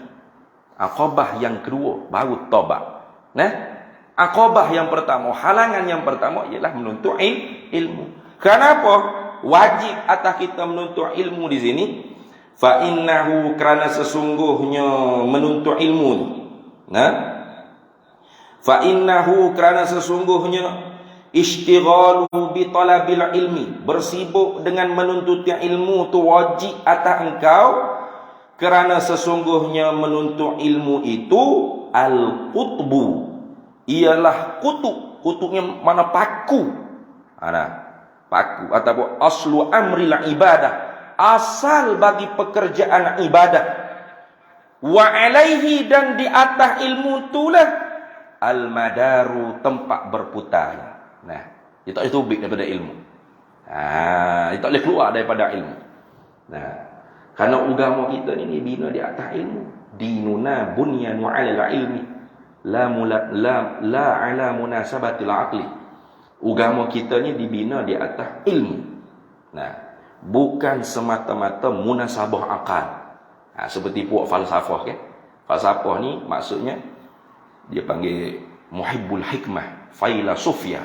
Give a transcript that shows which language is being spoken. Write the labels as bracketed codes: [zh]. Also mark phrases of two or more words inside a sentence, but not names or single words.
[ms] Aqabah yang kedua baru taubat. Nah, aqabah yang pertama, halangan yang pertama ialah menuntut ilmu. Kenapa wajib atas kita menuntut ilmu di sini? [ar] فإنه, [ms] kerana sesungguhnya menuntut ilmu. Nah, [ar] فإنه, [ms] kerana sesungguhnya [ar] اشتغال بطلب العلم, [ms] bersibuk dengan menuntut ilmu tu wajib atas engkau, kerana sesungguhnya menuntut ilmu itu al-qutbu, ialah kutubnya mana paku. Paku ataupun [ar] أصل أمر العبادة, [ms] asal bagi pekerjaan ibadah. [ar] وعليه, [ms] dan di atas ilmu itulah al-madaru, tempat berputar. Nah, dia tak boleh tubik daripada ilmu. Dia tak boleh keluar daripada ilmu. Nah, kerana agama kita ni bina di atas ilmu. [ar] ديننا بنيان على علم لا على مناسبة العقل. [ms] Agama kita ni dibina di atas ilmu. Nah, bukan semata-mata munasabah akal. Seperti puak falsafah kan. Falsafah ni maksudnya dia panggil [ar] محب الحكمة, [ms] filosofia.